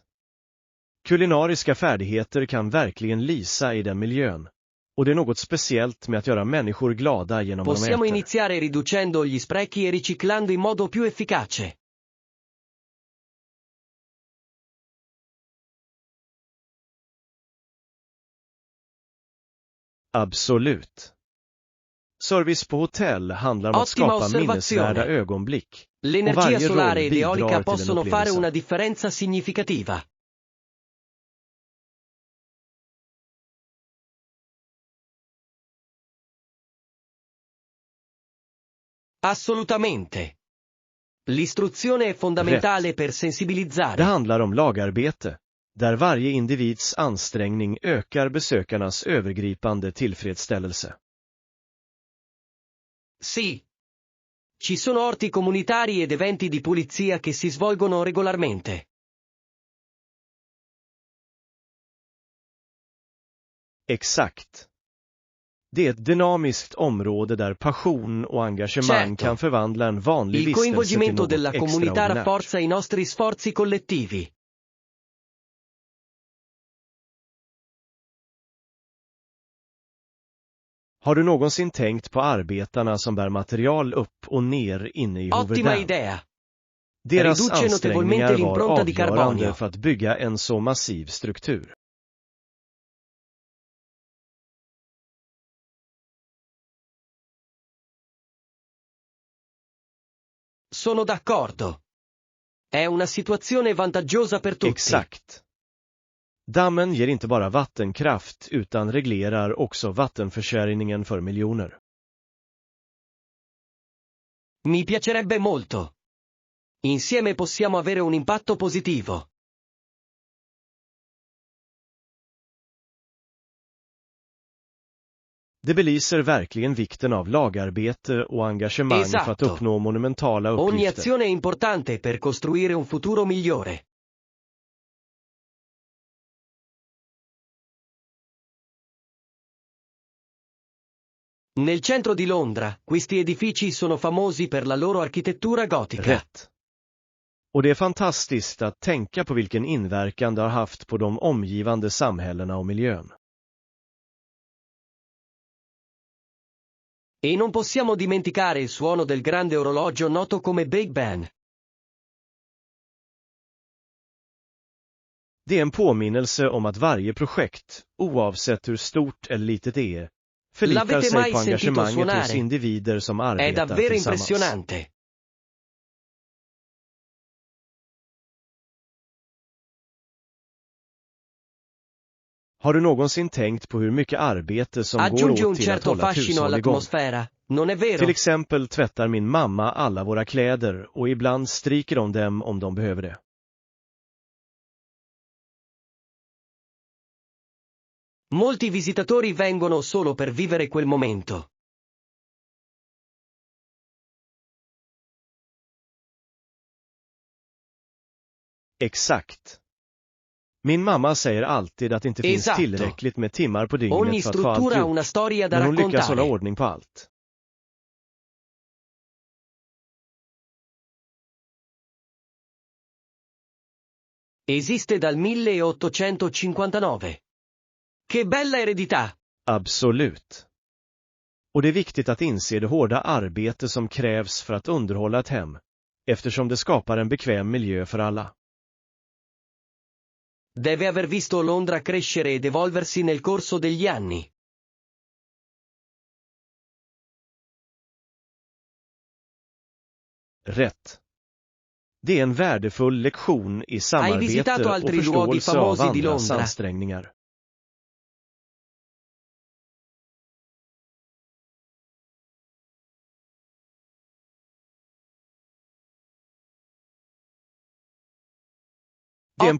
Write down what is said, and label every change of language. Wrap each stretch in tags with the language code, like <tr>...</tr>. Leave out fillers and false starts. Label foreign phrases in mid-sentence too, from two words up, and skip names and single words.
<sv>Kulinariska färdigheter kan verkligen lysa i den miljön. Och det är något speciellt med att göra människor glada genom vad de</sv> <it>Possiamo</it> <sv>äter.</sv> <it>iniziare riducendo gli sprechi e riciclando in modo più efficace.</it> <sv>Absolut. Service på hotell handlar om att</sv> <it>Ottima</it> <sv>skapa</sv> <it>osservazione.</it> <sv>minnesvärda ögonblick.</sv> <it>L'energia</it> <sv>varje</sv> <it>solare</it> <sv>roll</sv> <it>ed</it> <sv>bidrar</sv> <it>eolica</it> <sv>till en</sv> <it>possono fare</it> <sv>upplevelse.</sv> <it>una differenza significativa. Assolutamente. L'istruzione è fondamentale per</it> <sv>Det</sv> <it>sensibilizzare.</it> <sv>handlar om lagarbete, där varje individs ansträngning ökar besökarnas övergripande tillfredsställelse.</sv> <it>Sì. Ci sono orti comunitari ed eventi di pulizia che si svolgono regolarmente.</it> <sv>Exakt. Det är ett dynamiskt område där passion och engagemang</sv> <it>Certo.</it> <sv>kan förvandla en vanlig</sv> <it>Il</it> <sv>vistelse till</sv> <it>coinvolgimento</it> <sv>något</sv> <it>della comunità</it> <sv>extraordinärt.</sv> <it>rafforza i nostri sforzi collettivi.</it> <sv>Har du någonsin tänkt på arbetarna som bär material upp och ner inne i Hoover</sv> <it>Ottima</it> <sv>Dam?</sv> <it>idea.</it> <sv>Deras</sv> <it>Riduce notevolmente</it> <sv>ansträngningar var</sv> <it>l'impronta di</it> <sv>avgörande</sv> <it>carbonio.</it> <sv>för att bygga en så massiv struktur.</sv> <it>Sono d'accordo. È una situazione vantaggiosa per tutti.</it> <sv>Exakt. Dammen ger inte bara vattenkraft utan reglerar också vattenförsörjningen för miljoner.</sv> <it>Mi piacerebbe molto. Insieme possiamo avere un impatto positivo.</it> <sv>Det belyser verkligen vikten av lagarbete och engagemang för att</sv> <it>Esatto.</it> <sv>uppnå monumentala</sv> <it>Ogni</it> <sv>uppgifter.</sv> <it>azione è importante per costruire un futuro migliore. Nel centro di Londra, questi edifici sono famosi per la loro architettura gotica.</it> <sv>Rätt. Och det är fantastiskt att tänka på vilken inverkan det har haft på de omgivande samhällena och miljön.</sv> <it>E non possiamo dimenticare il suono del grande orologio noto come Big Ben.</it> <sv>Det är en påminnelse om att varje projekt, oavsett hur stort eller litet det är, förlitar</sv> <it>L'avete</it> <sv>sig</sv> <it>mai</it> <sv>på</sv> <it>sentito</it> <sv>engagemanget</sv> <it>suonare?</it> <sv>hos individer som</sv> <it>È</it> <sv>arbetar</sv> <it>davvero</it> <sv>tillsammans.</sv> <it>impressionante.</it> <sv>Har du någonsin tänkt på hur mycket arbete som går</sv> <it>Aggiunge un</it> <sv>åt till att</sv> <it>certo</it> <sv>hålla ett</sv> <it>fascino</it> <sv>hushåll igång?</sv> <it>all'atmosfera, non è vero?</it> <sv>Till exempel tvättar min mamma alla våra kläder och ibland stryker de dem om de behöver det.</sv> <it>Molti visitatori vengono solo per vivere quel momento.</it> <sv>Exakt. Min mamma säger alltid att det inte finns</sv> <it>Esatto.</it> <sv>tillräckligt med timmar på</sv> <it>Ogni</it> <sv>dygnet för att få allt</sv> <it>struttura ha</it> <sv>gjort,</sv> <it>una storia da</it> <sv>men hon lyckas hålla</sv> <it>raccontare.</it> <sv>ordning på allt.</sv> <it>Esiste dal 1859. Che bella eredità!</it> <sv>Absolut. Och det är viktigt att inse det hårda arbete som krävs för att underhålla ett hem, eftersom det skapar en bekväm miljö för alla.</sv> <it>Deve aver visto Londra crescere ed evolversi nel corso degli anni.</it> <sv>Rätt. Det är en värdefull lektion i samarbete</sv> <it>visitato</it> <sv>och</sv> <it>altri luoghi</it> <sv>förståelse av</sv> <it>famosi di</it> <sv>andras</sv> <it>Londra?</it> <sv>ansträngningar. Det är en</sv>